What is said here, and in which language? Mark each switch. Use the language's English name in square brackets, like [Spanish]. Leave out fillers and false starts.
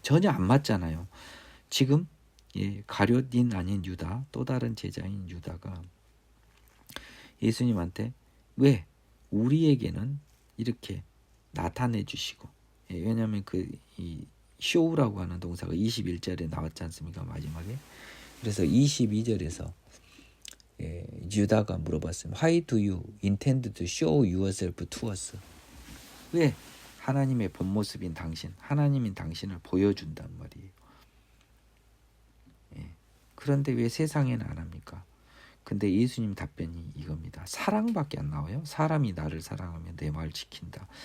[Korean] 전혀 안 맞잖아요. 지금 가룟인 아닌 유다, 또 다른 제자인 유다가 예수님한테 왜 우리에게는 이렇게 나타내 주시고, 왜냐하면 이 쇼우라고 하는 동사가 21절에 나왔지 않습니까? 마지막에. 그래서 22절에서 유다가 물어봤습니다. [English] Why do you intend to show yourself to us? [Korean] 왜 하나님의 본 모습인 당신, 하나님인 당신을 보여준단 말이에요. 그런데 왜 세상에는 안 합니까? 근데 예수님 답변이 이겁니다. 사랑밖에 안 나와요. 사람이 나를 사랑하면 내 말 지킨다.